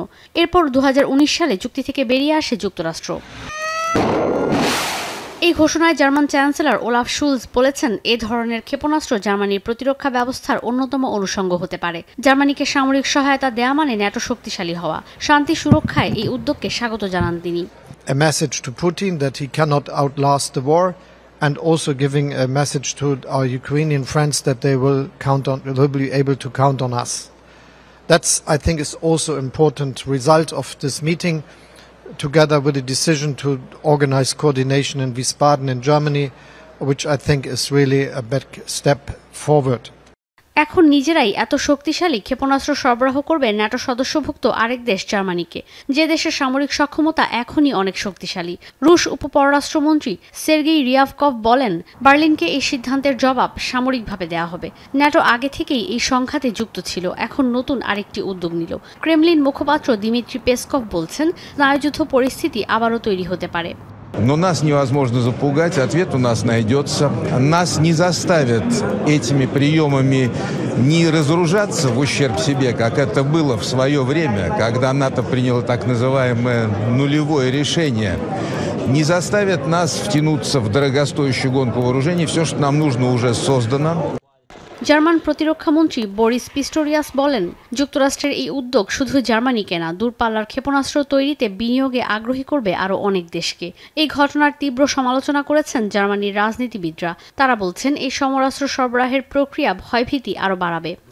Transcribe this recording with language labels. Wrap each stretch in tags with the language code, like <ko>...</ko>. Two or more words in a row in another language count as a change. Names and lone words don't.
<bn>এরপর ২০১৯ সালে চুক্তি থেকে বেরিয়ে আসে যুক্তরাষ্ট্র। এই ঘোষণায় জার্মান চ্যান্সেলর ওলাফ শুলজ বলেছেন, এ ধরনের ক্ষেপণাস্ত্র জার্মানির প্রতিরক্ষা ব্যবস্থার অন্যতম অনুষঙ্গ হতে পারে। জার্মানিকে সামরিক সহায়তা দেয়া মানে ন্যাটো শক্তিশালী হওয়া। শান্তি সুরক্ষায় এই উদ্যোগকে স্বাগত জানান তিনি।</bn> <en>A message to Putin that he cannot outlast the war, and also giving a message to our Ukrainian friends that they will be able to count on us. That's, I think, is also important result of this meeting, together with the decision to organize coordination in Wiesbaden in Germany, which I think is really a big step forward.</en> <bn>এখন নিজেরাই এত শক্তিশালী ক্ষেপণাস্ত্র সরবরাহ করবে ন্যাটো সদস্যভুক্ত আরেক দেশ জার্মানিকে, যে দেশের সামরিক সক্ষমতা এখনই অনেক শক্তিশালী। রুশ উপপররাষ্ট্রমন্ত্রী সের্গেই রিয়াভকভ বলেন, বার্লিনকে এই সিদ্ধান্তের জবাব সামরিকভাবে দেওয়া হবে। ন্যাটো আগে থেকেই এই সংঘাতে যুক্ত ছিল, এখন নতুন আরেকটি উদ্যোগ নিল। ক্রেমলিন মুখপাত্র দিমিত্রি পেসকভ বলছেন, স্নায়ুযুদ্ধ পরিস্থিতি আবারও তৈরি হতে পারে।</bn> <ru>Но нас невозможно запугать, ответ у нас найдется. Нас не заставят этими приемами не разоружаться в ущерб себе, как это было в свое время, когда НАТО приняло так называемое нулевое решение. Не заставят нас втянуться в дорогостоящую гонку вооружений. Все, что нам нужно, уже создано.</ru> <bn>জার্মান প্রতিরক্ষামন্ত্রী বরিস পিস্টোরিয়াস বলেন, যুক্তরাষ্ট্রের এই উদ্যোগ শুধু জার্মানিকে না, দূরপাল্লার ক্ষেপণাস্ত্র তৈরিতে বিনিয়োগে আগ্রহী করবে আরও অনেক দেশকে। এই ঘটনার তীব্র সমালোচনা করেছেন জার্মানির রাজনীতিবিদরা। তারা বলছেন, এই সমরাস্ত্র সরবরাহের প্রক্রিয়া ভয়ভীতি আরও বাড়াবে।</bn>